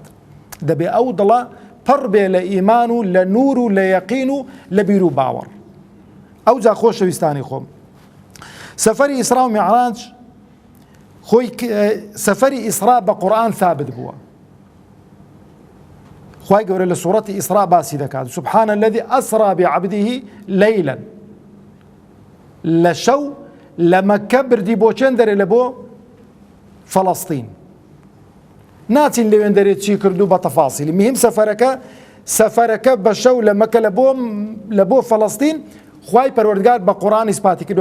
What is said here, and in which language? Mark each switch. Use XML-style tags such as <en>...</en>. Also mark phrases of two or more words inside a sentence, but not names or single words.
<ckb>دەبێ ئەو دڵە پڕ بێ لە ئیمان و لە نور و لە یەقین و لە بیر و باوەڕ. ئەو جا خۆشەویستانی خۆم، سەفەری ئیسرا و میعراج خۆی سەفەری ئیسرا بە قورئان ثابت بووە. خوای گەورە لە سوورەتی ئیسرا باسی دەکات:</ckb> <ar>سبحان الذي أسرى بعبده ليلا.</ar> <ckb>لە شەو لە مەکە بردی بۆ چێن دەرێ لە بۆ فەڵەستین. ناچین لەوێن دەرێت چی کردو بە تەفاسیلی، مهم سەفەرەکە بە شەو لە مەکە لە بۆ فەڵەستین خوای پەروەردگار بە قورئان ئیسپاتی کردو.</ckb>